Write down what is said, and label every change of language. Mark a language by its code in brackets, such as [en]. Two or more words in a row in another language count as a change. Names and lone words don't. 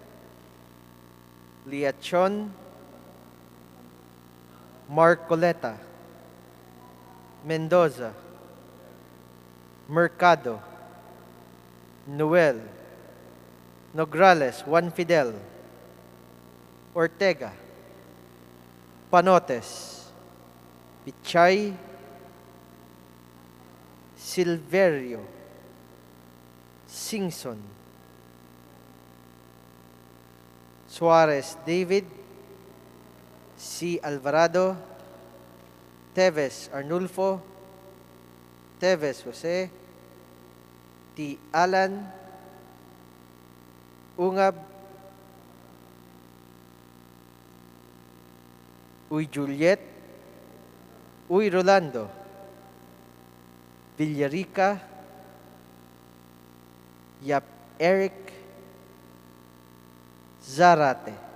[en] Liachon, Marcoleta, Mendoza, Mercado, Noel, Nograles, Juan Fidel, Ortega, Panotes, Pichay, Silverio, Singson, Suarez David, C. Alvarado, Teves Arnulfo, Teves Jose, T. Alan, Ungab, Uy Juliet, Uy Rolando, Villarica, Yap Eric, Zarate.